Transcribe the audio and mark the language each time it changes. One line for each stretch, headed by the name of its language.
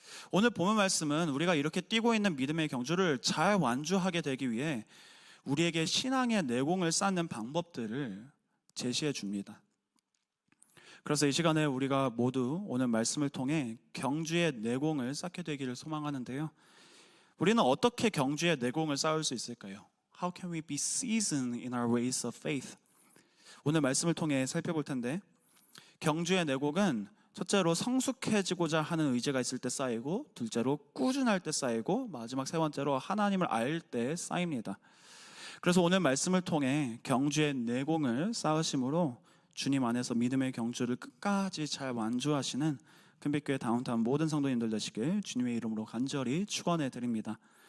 Korean: 오늘 본문 말씀은 우리가 이렇게 뛰고 있는 믿음의 경주를 잘 완주하게 되기 위해 우리에게 신앙의 내공을 쌓는 방법들을 제시해 줍니다. 그래서 이 시간에 우리가 모두 오늘 말씀을 통해 경주의 내공을 쌓게 되기를 소망하는데요. 우리는 어떻게 경주의 내공을 쌓을 수 있을까요?
English: How can we be seasoned in our ways of faith?
Korean: 오늘 말씀을 통해 살펴볼 텐데, 경주의 내공은 첫째로 성숙해지고자 하는 의지가 있을 때 쌓이고, 둘째로 꾸준할 때 쌓이고, 마지막 세 번째로 하나님을 알 때 쌓입니다. 그래서 오늘 말씀을 통해 경주의 내공을 쌓으심으로 주님 안에서 믿음의 경주를 끝까지 잘 완주하시는 큰빛교회 다운타운 모든 성도님들 되시길 주님의 이름으로 간절히 축원해 드립니다.